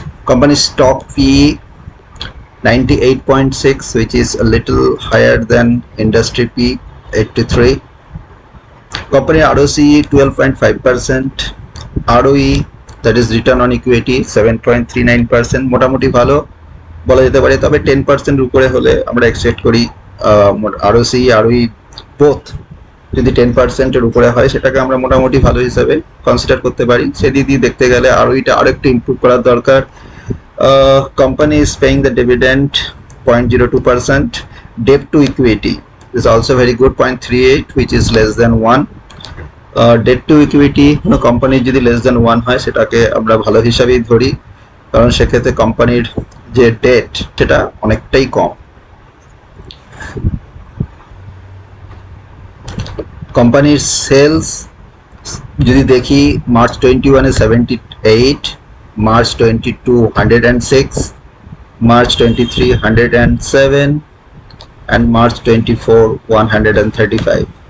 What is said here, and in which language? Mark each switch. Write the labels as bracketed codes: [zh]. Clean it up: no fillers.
[en] Company stock PE 98.6, which is a little higher than industry P 83. Company ROCE 12.5%, ROE that is return on equity 7.39%, [bn] মোটামুটি ভালো বলা যেতে পারে। তবে 10% উপরে হলে আমরা এক্সপেক্ট করি ROCE ROE বোথ যদি 10%-এর উপরে হয় সেটাকে আমরা মোটামুটি ভালো হিসাবে কনসিডার করতে পারি। সেদিক দিয়ে দেখতে গেলে ROE-টা আরেকটু ইমপ্রুভ করার দরকার। [en] Company is paying the dividend 0.02%. Debt to equity is also very good 0.38, which is less than 1. [bn] Debt to equity company যদি [en] less than 1 [bn] হয় সেটাকে আমরা ভালো হিসাবেই ধরি, কারণ সেক্ষেত্রে কোম্পানির যে ডেট সেটা অনেকটাই কম। কোম্পানির সেলস যদি দেখি March 21-এ 78, March 22 106, March 23 107 and March 24 135.